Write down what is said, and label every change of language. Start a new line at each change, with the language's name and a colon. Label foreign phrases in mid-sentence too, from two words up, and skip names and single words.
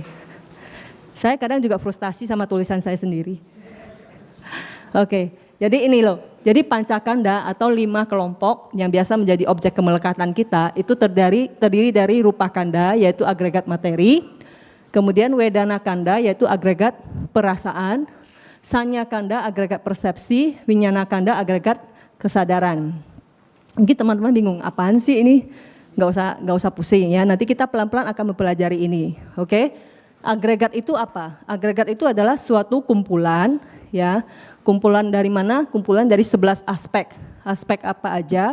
Indonesian: Saya kadang juga frustasi sama tulisan saya sendiri. Oke, jadi ini loh. Jadi pancakanda atau 5 kelompok yang biasa menjadi objek kemelekatan kita itu terdiri dari
Pali: rupa kanda,
Indonesian: yaitu agregat materi. Kemudian
Pali: wedana kanda,
Indonesian: yaitu agregat perasaan.
Pali: Sanya kanda,
Indonesian: agregat persepsi.
Pali: Winyana kanda,
Indonesian: agregat kesadaran. Mungkin teman-teman bingung, apaan sih ini? Nggak usah pusing ya. Nanti kita pelan-pelan akan mempelajari ini. Oke? Agregat itu apa? Agregat itu adalah suatu kumpulan, ya. Kumpulan dari mana? Kumpulan dari 11 aspek. Aspek apa aja?